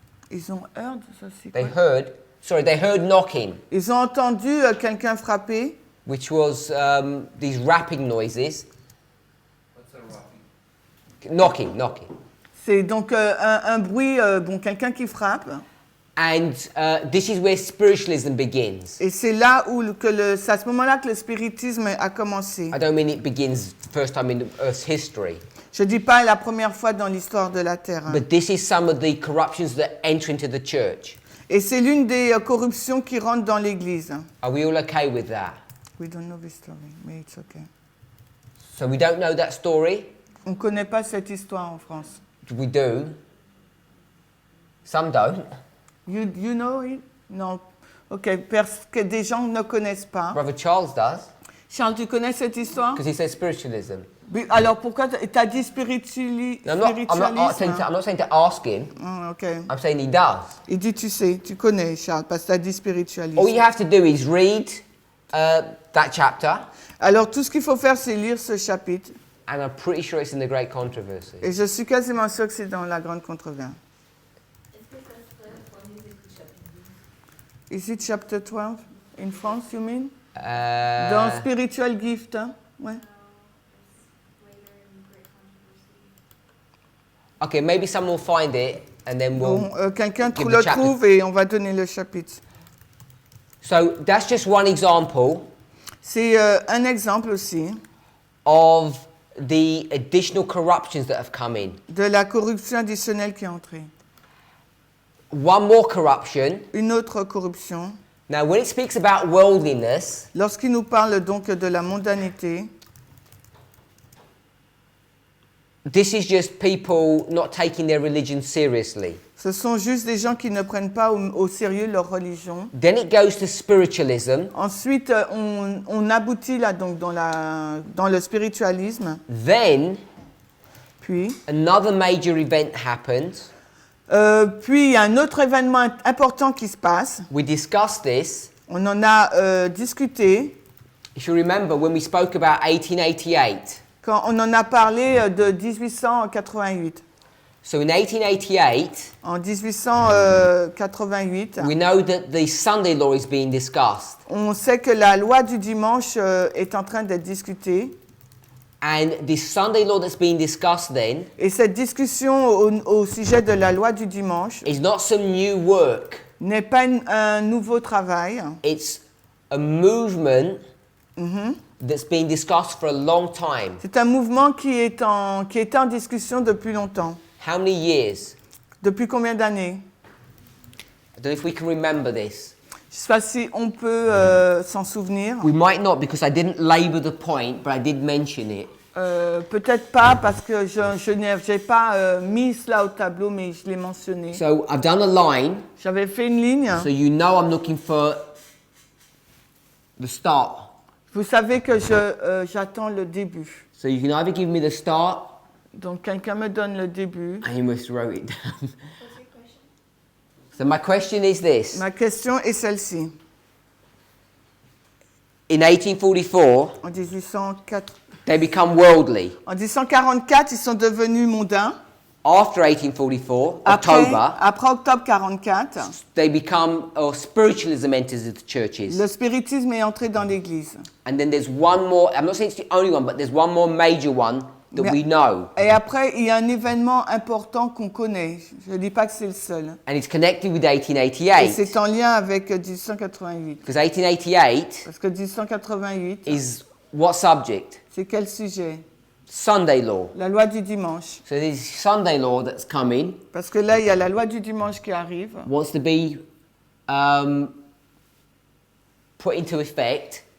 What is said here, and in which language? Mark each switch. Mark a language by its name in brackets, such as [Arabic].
[French] Ils ont heard, ça c'est [English] They [French] quoi? [English] heard knocking, [French] Ils ont entendu quelqu'un frapper, [English] which was these rapping noises. What's a rapping? Knocking. [French] c'est donc un bruit, quelqu'un qui frappe. [English] And this is where spiritualism begins. [French] Et c'est là où c'est à ce moment-là que le spiritisme a commencé. [English] I don't mean it begins first time in Earth's history, [French] Je ne dis pas la première fois dans l'histoire de la Terre. Hein. [English] but this is some of the corruptions that enter into the church. [French] Et c'est l'une des corruptions qui rentrent dans l'Église. [English] Are we all okay with that? We don't know this story, but it's okay. So we don't know that story? [French] On ne connaît pas cette histoire en France. [English] We do. Some don't. You know it? [French] Non. Ok, parce que des gens ne connaissent pas. [English] Brother Charles does, [French] Charles, tu connais cette histoire? [English] because he says spiritualism. [French] Oui, alors pourquoi tu as dit spiritualisme? [English] No, I'm not saying to ask him. Ok. I'm saying he does. [French] Il dit, tu sais, tu connais, Charles, parce que tu as dit spiritualisme. [English] All you have to do is read that chapter, [French] Alors tout ce qu'il faut faire, c'est lire ce chapitre. [English] and I'm pretty sure it's in the Great Controversy. [French] Et je suis quasiment sûre que c'est dans la grande controverse. Est-ce que ça serait premier écrit chapitre 12? [English] Is it chapter 12 in France, you mean? Uh, [French] Dans Spiritual Gift, hein? Ouais. [English] Okay, maybe someone will find it, and then we'll. [French] Bon, quelqu'un [English] give [French] le [English] the chapter. [French] trouve et on va donner le chapitre. [English] So that's just one example [French] C'est un exemple aussi [English] of the additional corruptions that have come in. [French] de la corruption additionnelle qui est entrée. [English] One more corruption. [French] Une autre corruption. [English] Now, when it speaks about worldliness, [French] Lorsqu'il nous parle donc de la mondanité, [English] this is just people not taking their religion seriously. [French] Ce sont juste des gens qui ne prennent pas au sérieux leur religion. [English] Then it goes to spiritualism. [French] Ensuite, on aboutit là donc dans le spiritualisme. [English] Then [French] Puis [English] another major event happens. [French] Puis il y a un autre événement important qui se passe. [English] We discussed this. [French] On en a discuté [English] If you remember when we spoke about 1888. [French] quand on en a parlé de 1888. [English] So in 1888, [French] En 1888, [English] we know that the Sunday law is being discussed. [French] on sait que la loi du dimanche est en train d'être discutée. [English] And this Sunday law that's being discussed then [French] Et cette discussion au sujet de la loi du dimanche [English] is not some new work. [French] n'est pas un nouveau travail. [English] It's a movement that's been discussed for a long time. [French] C'est un mouvement qui est en discussion depuis longtemps. [English] How many years? [French] Depuis combien d'années? [English] I don't know if we can remember this. [French] Je ne sais pas si on peut s'en souvenir. [English] We might not because I didn't labor the point, but I did mention it. [French] Peut-être pas parce que je n'ai pas mis cela au tableau, mais je l'ai mentionné. [English] So I've done a line, [French] J'avais fait une ligne. [English] so you know I'm looking for the start. [French] Vous savez que j'attends le début. [English] So you can either give me the start, [French] Donc quelqu'un me donne le début. [English] and you must wrote it down. What's your question? So my question is this. [French] Ma question est celle-ci. [English] In 1844, [French] En 1804 [English] they become worldly. [French] en 1844, ils sont devenus mondains. [English] After 1844, [French] Après [English] October, [French] octobre 44, [English] they become, or spiritualism enters the churches. [French] le spiritisme est entré dans l'Église. [English] And then there's one more, I'm not saying it's the only one, but there's one more major one that we know. [French] Et après, il y a un événement important qu'on connaît. Je ne dis pas que c'est le seul. [English] And it's connected with [French] Et [English] 1888. [French] c'est en lien avec 1888. [English] Because 1888 [French] Parce que 1888, [English] is what subject? [French] c'est quel sujet? [English] Sunday law. [French] La loi du dimanche. [English] So this Sunday law that's coming [French] Parce que là, il y a la loi du dimanche qui arrive. [English] wants to be put into effect.